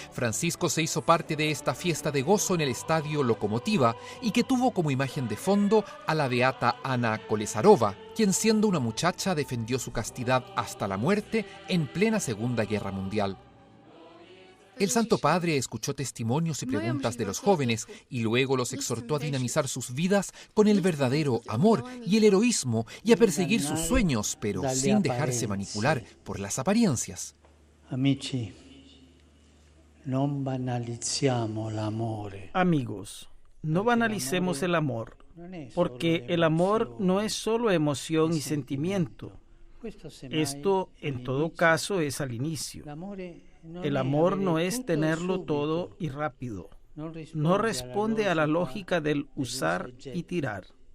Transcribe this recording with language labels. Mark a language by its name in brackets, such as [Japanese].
[Spanish] Francisco se hizo parte de esta fiesta de gozo en el estadio Lokomotiva y que tuvo como imagen de fondo a la beata Ana Kolesarova, quien siendo una muchacha defendió su castidad hasta la muerte en plena Segunda Guerra Mundial. El Santo Padre escuchó testimonios y preguntas de los jóvenes y luego los exhortó a dinamizar sus vidas con el verdadero amor y el heroísmo y a perseguir sus sueños, pero sin dejarse manipular por las apariencias. [Italian] Amici, non banalizziamo l'amore. [Spanish] Amigos, no banalicemos el amor, porque el amor no es solo emoción y sentimiento. Esto, en todo caso, es al inicio. El amor no es tenerlo todo y rápido. No responde a la lógica del usar y tirar.